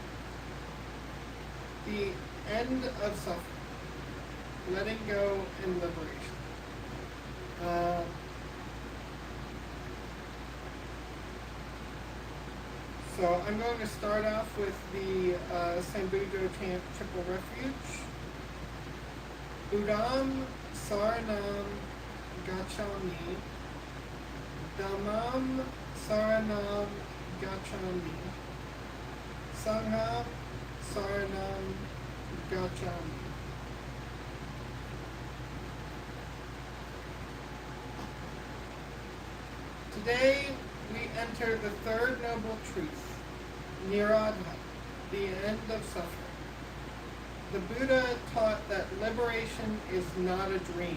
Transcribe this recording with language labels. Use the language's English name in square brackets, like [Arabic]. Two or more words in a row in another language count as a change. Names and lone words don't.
[English] The end of suffering. Letting go and liberation. So I'm going to start off with the Sambujo chant Triple Refuge. [Pali] Buddham Saranam Gacchami. Dhammam Saranam Gacchami. Sangham Saranam Gacchami. [English] Today we enter the third noble truth, Nirodha, the end of suffering. The Buddha taught that liberation is not a dream.